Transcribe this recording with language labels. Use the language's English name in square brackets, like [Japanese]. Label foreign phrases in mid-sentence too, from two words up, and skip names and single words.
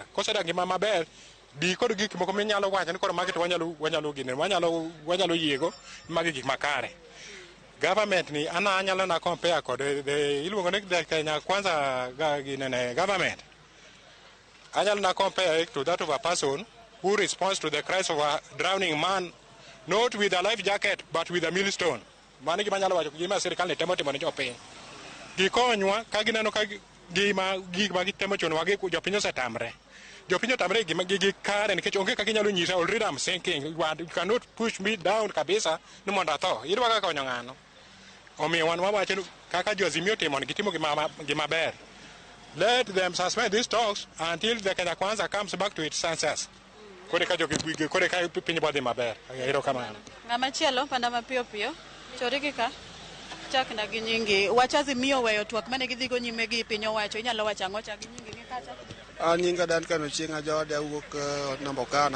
[Luo (Kenya and Tanzania)] Kosedag ngima maber di kod gik moko minyalo wacho ni koro market wanyalo yiego magi gik makare. Government ni anyalo na compare kod iluongo ni [English] the Kenya Kwanza government. [Luo (Kenya and Tanzania)] Anyalo na [English] compare to that of a person who responds to the cries of a drowning man not with a life jacket but with a millstone. [Luo (Kenya and Tanzania)] Mano gima nyalo wacho gima sirikal ne temo ni jopiny. Gikonywa ka gineno ka gik ma gitemo chonwa gi jopiny osetamre. Jopiny otamre gima gigi kare nikech onge kaka inyalo nyisa [English] already I'm sinking. You cannot push me down [Luo (Kenya and Tanzania)] kabisa ni mondo atho. Idwa kaka konyo ng'ano. Omiyo wan wawacho kaka jo Azimio timo gitimo gima ber. [English] Let them suspend these talks until the Kenya Kwanza comes back to its senses. [Luo (Kenya and Tanzania)] Kore ka piny bodhi maber. Erokamano. Ng'ama chielo panda mapiyo chorigi ka chak na gi nyingi wach Azimio weyo twak mane gidhigo nyime gi piny owacho inyalo wacho ang'o chak gi nyingi kacha. Nyinga Dan Kano Chieng'a jode awuok Nambokana.